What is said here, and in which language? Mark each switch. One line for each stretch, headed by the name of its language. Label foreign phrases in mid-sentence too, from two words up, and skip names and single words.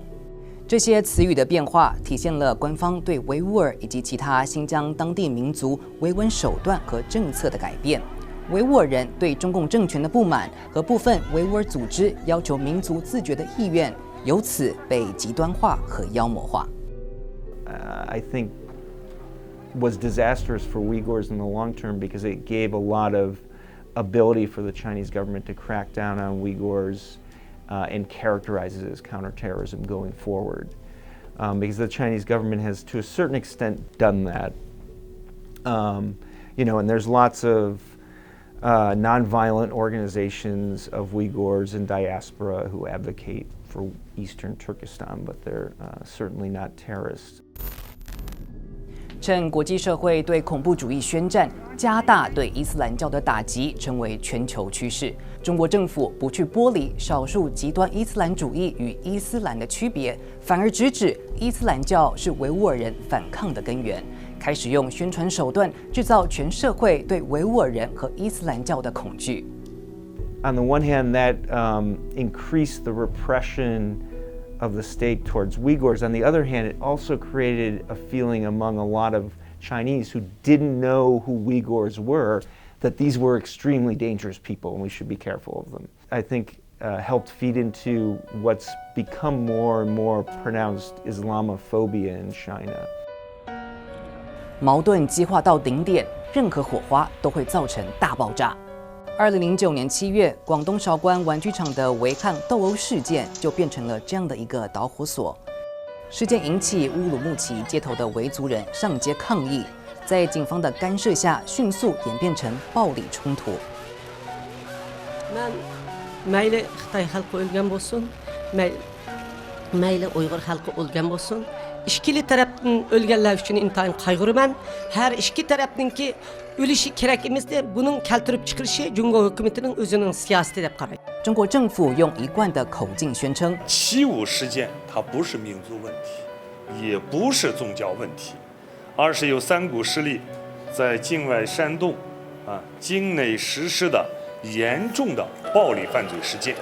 Chinese: 这些词语的变化，体现了官方对维吾尔以及其他新疆当地民族维稳手段和政策的改变。维吾尔人对中共政权的不满和部分维吾尔组织要求民族自决的意愿，由此被极端化和妖魔化。
English: I think was disastrous for Uyghurs in the long term because it gave a lot of ability for the Chinese government to crack down on Uyghurs and characterize it as counterterrorism going forward. Because the Chinese government has, to a certain extent, done that. And there's lots of nonviolent organizations of Uyghurs in diaspora who advocate for Eastern Turkestan, but they're certainly not terrorists.
Chinese: 趁国际社会对恐怖主义宣战，加大对伊斯兰教的打击，成为全球趋势。中国政府不去剥离少数极端伊斯兰主义与伊斯兰的区别，反而直指伊斯兰教是维吾尔人反抗的根源，开始用宣传手段制造全社会对维吾尔人和伊斯兰教的恐惧。
English: On the one hand, that increased the repression of the state towards Uyghurs. On the other hand, it also created a feeling among a lot of Chinese who didn't know who Uyghurs were that these were extremely dangerous people and we should be careful of them. I think helped feed into what's become more and more pronounced Islamophobia in China.
Chinese: 矛盾激化到顶点，任何火花都会造成大爆炸。2009年7月，广东韶关玩具厂的违抗斗殴事件就变成了这样的一个导火索。事件引起乌鲁木齐街头的维族人上街抗议，在警方的干涉下，迅速演变成暴力冲突。
Uyghur: مەيلى خىتاي خەلقى ئۆلگەن بولسۇن مەيلى ئۇيغۇر خەلقى ئۆلگەن بولسۇن ئىككىلى تەرەپتىن ئۆلگەنلەر ئۈچۈن ئىنتايىن قايغۇرىمەن ھەر ئىككى تەرەپنىڭكى ئۆلۈشى كېرەك ئەمەستى بۇنىڭ كەلتۈرۈپ چىقىرىشى جۇڭگو ھۆكۈمىتىنىڭ ئۆزىنىڭ سىياسىتى دەپ قارايمەن。
Chinese: 中国政府用一贯的口径宣称，75事件它不是民族问题，也不是宗教问题，而是有3股势力在境外煽动，境内实施的严重的暴力犯罪事件，